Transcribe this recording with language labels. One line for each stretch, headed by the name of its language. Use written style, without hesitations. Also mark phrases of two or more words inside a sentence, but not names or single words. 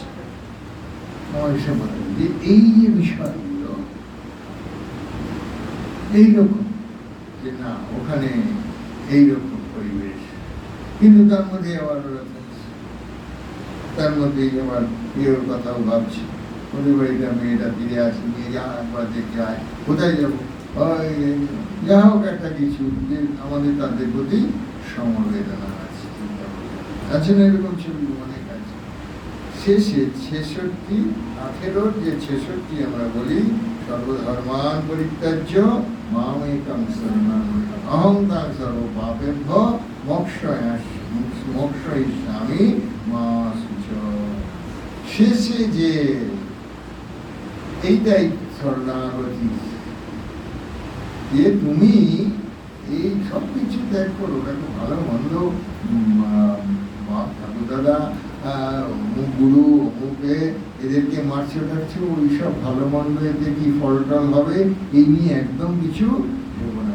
Bangla: আমার এসে বলে যে এই যে বিষয়গুলো এইরকম, যে না ওখানে এইরকম পরিবেশ, কিন্তু তার মধ্যে আবার তার মধ্যেই আবার বিয়ের কথাও ভাবছি, ওদের বাড়িতে মেয়েটা ফিরে আসি, নিয়ে যা একবার দেখে আয়, কোথায় যাবো, যা হোক একটা কিছু, যে আমাদের তাদের প্রতি সমবেদনা আছে, আছে না? এরকম ছবি অনেক আছে। শেষে 18 যে 66 আমরা বলি,
Sanskrit: সর্বধর্মান পরিত্যাজ্য মামেকং শরণং অহং তাং সর্ব পাপেভ্য মোক্ষয়িষ্যামি মা শুচঃ।
Bangla: শেষে যে এইটাই শরণাগতি, যে তুমি এই সব কিছু ত্যাগ করো, দেখো ভালো মন্দ ঠাকুর দাদা অমুক গুরু অমুকে এদেরকে মারছে টারছে, ওইসব ভালো মন্দ এতে কি ফলটল হবে এই নিয়ে একদম কিছু দেবো না।